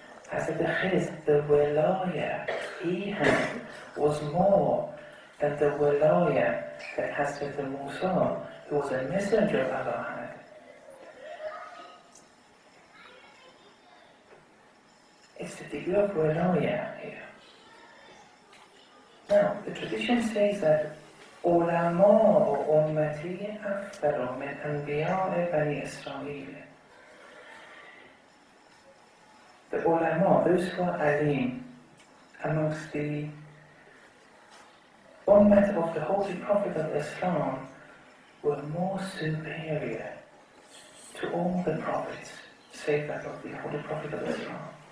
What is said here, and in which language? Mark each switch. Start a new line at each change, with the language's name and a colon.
English: Hazrat Khizr, the wilaya he had was more than the wilaya that Hazrat Musa, who was a messenger of Allah, had. It's the degree of wilaya here. Now, the tradition says that
Arabic: علماء أمتي أفضل من أنبياء بني إسرائيل.
English: The ulama, those who are alim, amongst the ummah of the Holy Prophet of Islam, were more superior to all the prophets, save that of the Holy Prophet of Islam.